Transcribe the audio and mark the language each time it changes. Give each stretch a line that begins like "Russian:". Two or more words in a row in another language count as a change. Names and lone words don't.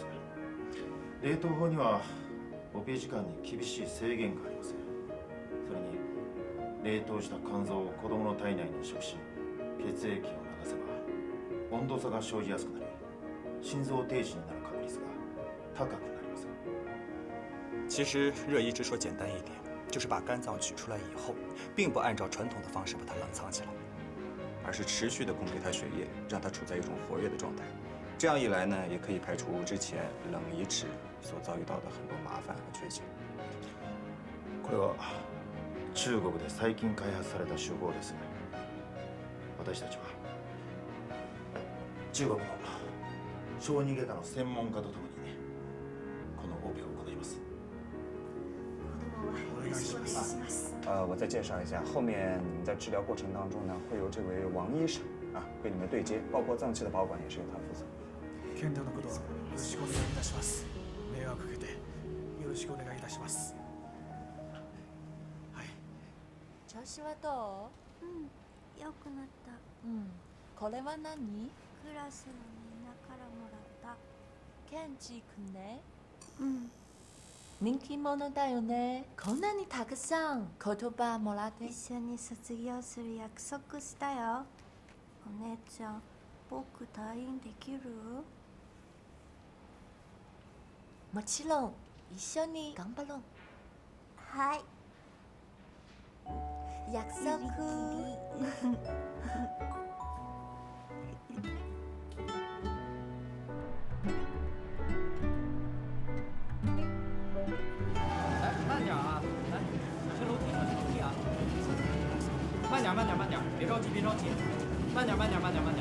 Japanese: 冷凍法にはオペ時間に厳しい制限があります。それに冷凍した肝臓を子供の体内に移植し、血液を流せば温度差が生じやすくなり、心臓停止になる確率が高くなります。
Chinese: 其实热移植说简单一点，就是把肝脏取出来以后，并不按照传统的方式把它冷藏起来，而是持续的供给它血液，让它处在一种活跃的状态。这样一来呢，也可以排除之前冷移植所遭遇到的很多麻烦和缺陷。
Japanese: これは中国で最近開発された手法です。私たちは中国の小児外科の専門家とともにこのオペを行います。お願いします。
Chinese: 我再介绍一下，后面你们在治疗过程当中呢，会有这位王医生啊跟你们对接，包括脏器的保管也是由他负责。
Japanese: 健太のことはよろしくお願いいたします。迷惑かけてよろしくお願いいたします。はい。調子はどう？良くなった。これは何？クラスのみんなかからもらった。ケンジ君ね。うん。人気者だよね。こんなにたくさん言葉もらって。一緒に卒業する約束したよ。お姉ちゃん、僕退院できる？もちろん一緒に頑張ろう。はい。約束。
Chinese: 慢点啊！来，这楼梯，这楼梯啊！慢点，慢点，慢点，别着急，别着急，慢点，慢点，慢点，慢点。